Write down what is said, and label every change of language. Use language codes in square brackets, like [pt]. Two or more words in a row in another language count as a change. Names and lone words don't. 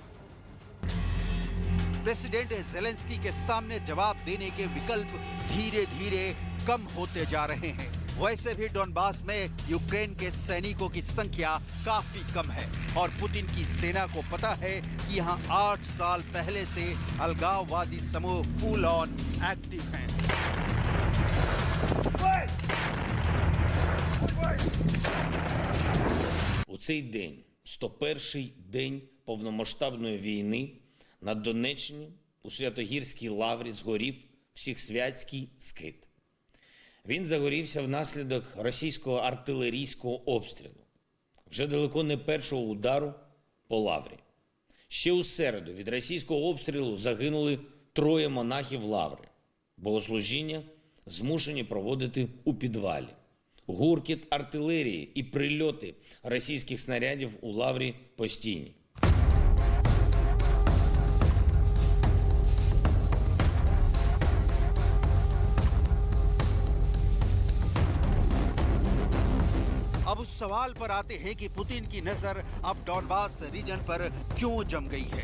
[hi] प्रेसिडेंट जेलेंस्की के सामने जवाब देने के विकल्प धीरे धीरे कम होते जा रहे हैं। वैसे भी डोनबास में यूक्रेन के सैनिकों की संख्या काफी कम है और पुतिन की सेना को पता है कि यहाँ 8 साल पहले से अलगाववादी समूह [en] full on active [hi] हैं। [uk] У цей день 101-й день повномасштабної війни на Донеччині у Святогірській лаврі згорів Всехсвятський скит. Він загорівся внаслідок російського артилерійського обстрілу. Вже далеко не першого удару по лаврі. Ще у середу від російського обстрілу загинули 3 монахів лаври. Богослужіння змушені проводити у підвалі. Гуркіт артилерії і прильоти російських снарядів у лаврі постійні. [hi] अब उस सवाल पर आते हैं कि पुतिन की नजर अब डॉनबास रीजन पर क्यों जम गई है।